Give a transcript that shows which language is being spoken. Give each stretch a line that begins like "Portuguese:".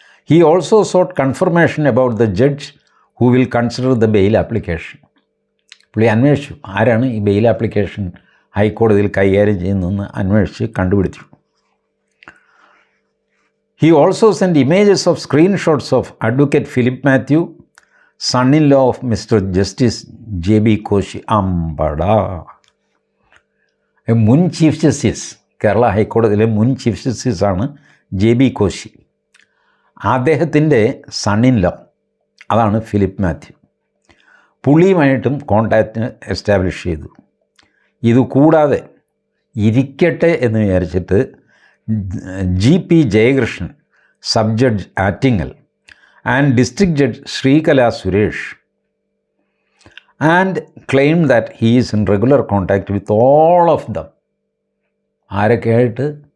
English: He also sought confirmation about the judge who will consider the bail application.
Malayalam: പുള്ളി അന്വേഷിച്ചു ആരാണ് ഈ bail application ഹൈക്കോടതിയിൽ കൈകാര്യം ചെയ്യുന്നതെന്ന് അന്വേഷിച്ച് കണ്ടുപിടിച്ചു.
English: He also sent images of screenshots of Advocate Philip Matthew, son-in-law of Mr. Justice J.B. Koshi.
Malayalam: അമ്പടാ, മുൻ ചീഫ് ജസ്റ്റിസ്, കേരള ഹൈക്കോടതിയിലെ മുൻ ചീഫ് ജസ്റ്റിസാണ് JB കോശി. അദ്ദേഹത്തിൻ്റെ സൺ-ഇൻ-ലോ അതാണ് ഫിലിപ്പ് മാത്യു. പുള്ളിയുമായിട്ടും കോണ്ടാക്റ്റ് എസ്റ്റാബ്ലിഷ് ചെയ്തു. ഇതുകൂടാതെ ഇരിക്കട്ടെ എന്ന് വിചാരിച്ചിട്ട്
English: GP Jayakrishnan, sub judge Attingal, and district judge Sreekala Suresh, and claim that he is in regular contact with all of them.
Malayalam: ആരൊക്കെയായിട്ട്?